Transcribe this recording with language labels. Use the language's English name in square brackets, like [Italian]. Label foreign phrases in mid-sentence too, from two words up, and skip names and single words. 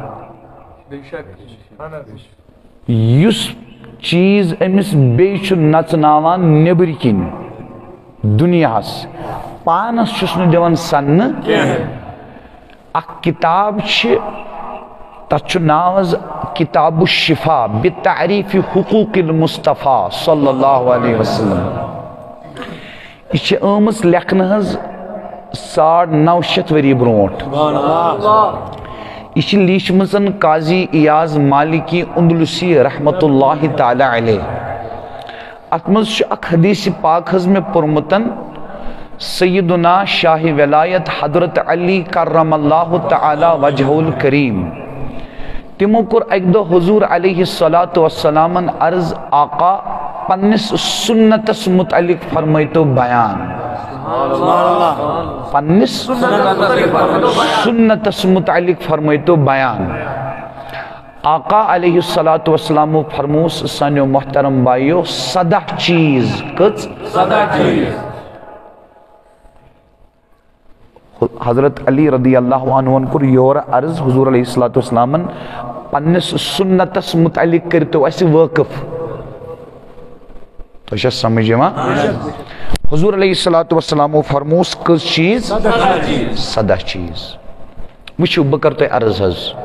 [Kashmiri] یُس چیٖز أمِس بیٚیہِ چھُ نژناوان نیٚبرۍ کِنۍ دُنیاہس پانس چھُس نہٕ دِوان سننہٕ اکھ کِتاب چھِ تتھ چھُ ناو حظ کِتاب الشفا بتعریف حقوق المصطفیٰ [Arabic] صلی اللہ علیہ وسلم [Kashmiri] یہِ چھِ آمٕژ لیکھنہٕ حظ 950 ؤری برونٛٹھ یہ چھِ لیٖچھمٕژ قاضی ایاز مالکی اندلسی [Arabic] رحمت اللہ تعالیٰ علیہ [Kashmiri] اتھ منٛز چھُ اکھ حدیث پاک حظ مےٚ پوٚرمُت سیدنا شاہ ولایت حضرت علی [Arabic] کرم اللہ تعالیٰ وجہہ الکریم [Kashmiri] تِمو کوٚر اکہِ دۄہ حضور [Arabic] علیہ الصلاۃ والسلام [Kashmiri] عرض آقا پننِس سنتس متعلق فرمٲیتو بیان پننِس سنتس متعلق فرمٲیتو بیان آقا [Arabic] علیہ الصلاۃ والسلام [Kashmiri] فرموس سانیو محترم بایو 17 چیٖز کٔژ حضرت علی [Arabic] رضی اللہ عنہ [Kashmiri] کوٚر یورٕ عرض حضور [Arabic] علیہ الصلاۃ والسلامن [Kashmiri] پننِس سنتس متعلق کٔرتو اسہِ وٲقف تۄہہِ چھا سمجھ یِوان حضور [Arabic] علیہ الصلاۃ والسلام [Kashmiri] فرموس کٔژ چیٖز 17 چیٖز وٕچھِو بہٕ کرٕ تۄہہِ عرض حظ